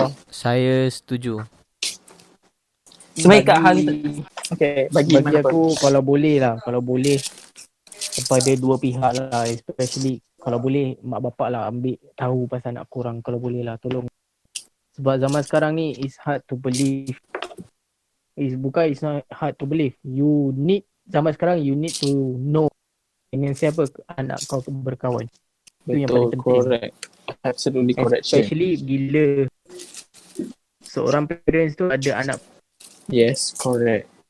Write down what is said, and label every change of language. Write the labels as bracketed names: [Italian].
[Malay] Saya setuju. Sebaik kat hal bagi, Okay, bagi aku kalau boleh kepada dua pihak lah, especially kalau boleh mak bapak lah ambil tahu pasal anak korang, kalau boleh lah tolong. Sebab zaman sekarang ni [English] it's hard to believe. It's not hard to believe. [Malay] Zaman sekarang [English] you need to know [Malay] dengan siapa anak kau berkawan. Itu yang paling Betul, penting. [English] correct. Absolutely correct. Shane. [Malay] Especially bila seorang parents tu ada anak. [English] Yes, correct.